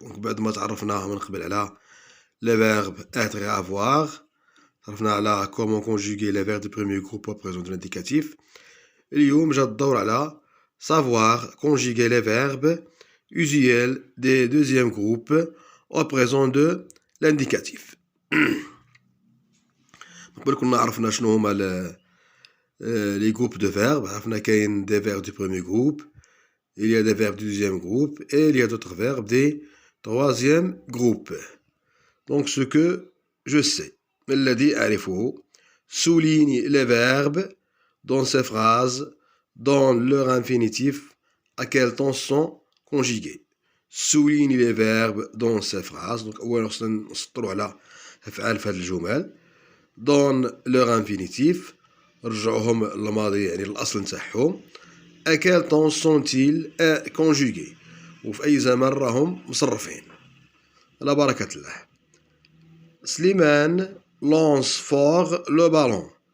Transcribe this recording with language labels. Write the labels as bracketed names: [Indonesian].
[French] Donc [Arabic] بعد ما تعرفنا من قبل على [French] les verbes être et avoir, [Arabic] تعرفنا على [French] comment conjuguer les verbes du premier groupe au présent de l'indicatif. [Arabic] اليوم جا الدور على [French] savoir conjuguer les verbes usuels des deuxième groupe au présent de l'indicatif. [Arabic] قبل كنا عرفنا شنو هما [French] les groupes de verbes. [Arabic] عرفنا كاين [French] des verbes du premier groupe, il y a des verbes du deuxième groupe et il y a d'autres verbes des troisième groupe. Donc ce que je sais, [Arabic] الذي أعرفه, [French] souligne les verbes dans ces phrases dans leur infinitif à quel temps sont conjugués. souligne les verbes dans ces phrases. [Arabic] Donc أولا خصنا نسطروا على أفعال في هذه الجمل [French] dans leur infinitif. [Arabic] رجعوهم للماضي يعني الأصل نتاعهم. [French] à quel temps sont-ils conjugués, [Arabic] وفي أي زمان راهم مصرفين. على بركة الله. [French] سليمان lance fort le ballon.